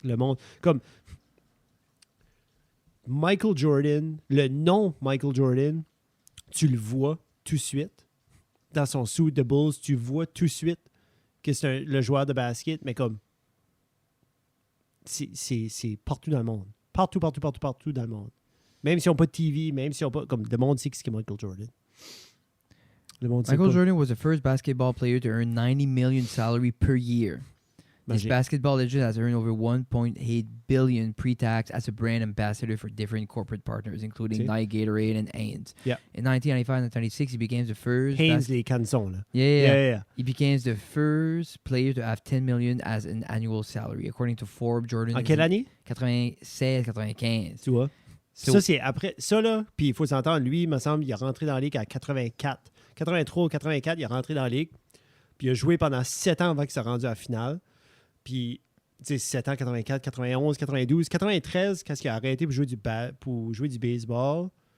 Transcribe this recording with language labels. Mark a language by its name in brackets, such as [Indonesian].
[French] Le monde, comme Michael Jordan, le nom Michael Jordan, tu le vois tout de suite. Dans son suit de Bulls, tu vois tout de suite que c'est le joueur de basket, mais comme c'est partout dans le monde. Partout dans le monde. Même si on n'a pas de TV, même si on n'a pas... Comme le monde sait ce qu'est Michael Jordan. Le monde sait Michael pas. [English] Jordan was the first basketball player to earn $90 million salary per year. This Magic. basketball legend has earned over $1.8 billion pre-tax as a brand ambassador for different corporate partners, including See? Nike, Gatorade, and Hanes. Yeah. In 1995 and 1996, he became the first... [French] Haynes, les cançons, là. [English] Yeah. He became the first player to have $10 million as an annual salary, according to Forbes. Jordan... [French] En quelle année? 96-95. Tu vois? [English] So- [French] Ça, c'est après... Ça, là, puis il faut s'entendre, lui, il me semble, il est rentré dans la Ligue à 84. 83 ou 84, il est rentré dans la Ligue. Puis il a joué pendant 7 ans avant qu'il soit rendu à la finale. Puis, tu sais, 7 ans, 84, 91, 92, 93, quand il a arrêté pour jouer du baseball.